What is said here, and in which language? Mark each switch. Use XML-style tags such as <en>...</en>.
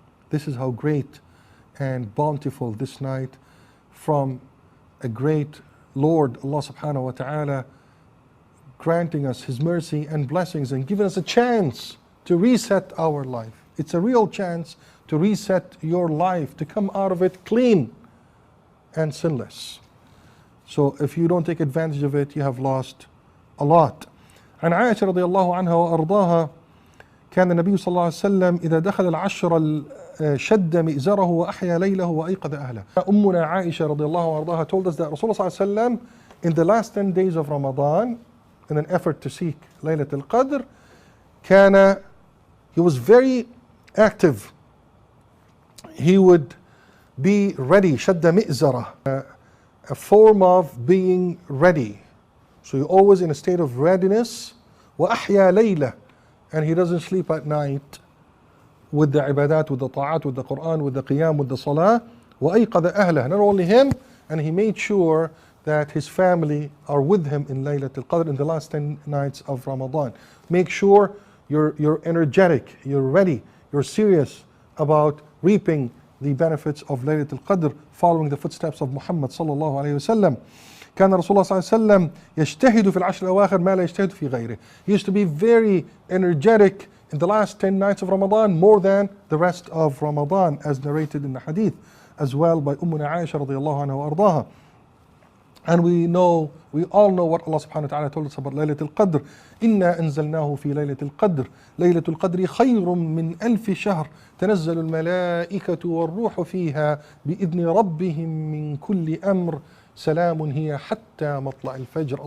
<en>This is how great and bountiful this night from a great Lord, Allah subhanahu wa ta'ala, granting us His mercy and blessings and giving us a chance to reset our life. It's a real chance to reset your life, to come out of it clean and sinless. So if you don't take advantage of it, you have lost a lot.</en> <ar>عن عائشة رضي الله عنها وأرضاها كان النبي صلى الله عليه وسلم إذا دخل العشر شد مئزره وأحيا ليله وأيقظ أهله. أمنا عائشة رضي الله عنها</ar> <en>told us that Rasulullah</en> <ar>صلى الله عليه وسلم,</ar> <en>in the last 10 days of Ramadan, in an effort to seek Laylatul Qadr, he was very active. He would be ready, shadda mi'zara, a form of being ready. So you're always in a state of readiness.</en> <ar>وَأَحْيَا لَيْلَةً,</ar> <en>and he doesn't sleep at night, with the ibadat, with the ta'at, with the Quran, with the qiyam, with the salah.</en> <ar>وَأَيْقَظَ أَهْلَهُ,</ar> <en>not only him, and he made sure that his family are with him in Laylatul Qadr in the last 10 nights of Ramadan. Make sure you're energetic, you're ready, you're serious about reaping the benefits of Laylatul Qadr, following the footsteps of Muhammad sallallahu alayhi wasallam.</en> <ar>كان رسول الله صلى الله عليه وسلم يجتهد في العشر الأواخر ما لا يجتهد في غيره.</ar> <en>He used to be very energetic in the last 10 nights of Ramadan, more than the rest of Ramadan, as narrated in the hadith as well by Ummuna Aisha radiallahu anha wa ardaha. And we all know what Allah subhanahu wa ta'ala told us about Laylatul Qadr.</en> <ar>إِنَّا أَنزَلْنَاهُ فِي لَيْلَةِ الْقَدْرِ لَيْلَةُ الْقَدْرِ خَيْرٌ مِّنْ أَلْفِ شَهْرٍ تَنَزَّلُ الْمَلَائِكَةُ وَالرُّوحُ فِيهَا بِإِذْنِ رَبِّهِمْ مِنْ كُلِّ أَمْرٍ سَلَامٌ هِيَ حَتَّى مَطْلَعِ الْفَجْرِ.</ar>